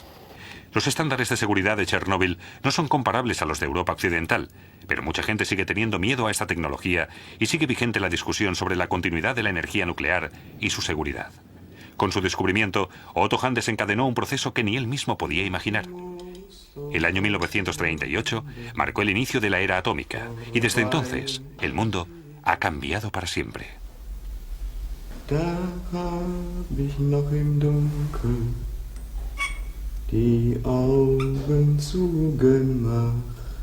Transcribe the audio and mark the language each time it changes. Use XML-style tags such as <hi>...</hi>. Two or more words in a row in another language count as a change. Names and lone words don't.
<es>Los estándares de seguridad de Chernóbil no son comparables a los de Europa Occidental, pero mucha gente sigue teniendo miedo a esta tecnología y sigue vigente la discusión sobre la continuidad de la energía nuclear y su seguridad. Con su descubrimiento, Otto Hahn desencadenó un proceso que ni él mismo podía imaginar. El año 1938 marcó el inicio de la era atómica y desde entonces el mundo ha cambiado para siempre.</es> <de>Da hab ich noch im Dunkeln die Augen zugemacht.</de>